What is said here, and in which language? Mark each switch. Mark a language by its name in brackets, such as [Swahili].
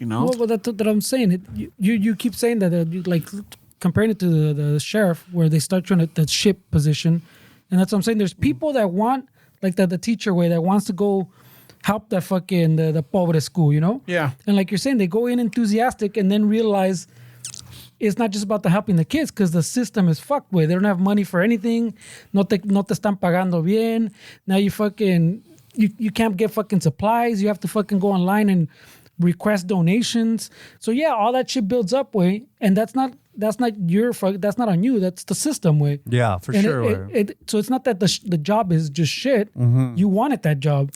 [English] Well, that's what I'm saying. You keep saying that, like comparing it to the sheriff, where they start trying to that ship position, and that's what I'm saying. There's people that want like the teacher way that wants to go help that fucking the pobre school, Yeah. And like you're saying, they go in enthusiastic and then realize it's not just about the helping the kids because the system is fucked with. They don't have money for anything. [Spanish] No te están pagando bien. [English] Now you fucking you can't get fucking supplies. You have to fucking go online and request donations. So yeah, all that shit builds up way, and that's not on you. That's the system way. Yeah, for sure. So it's not that the job is just shit. You wanted that job.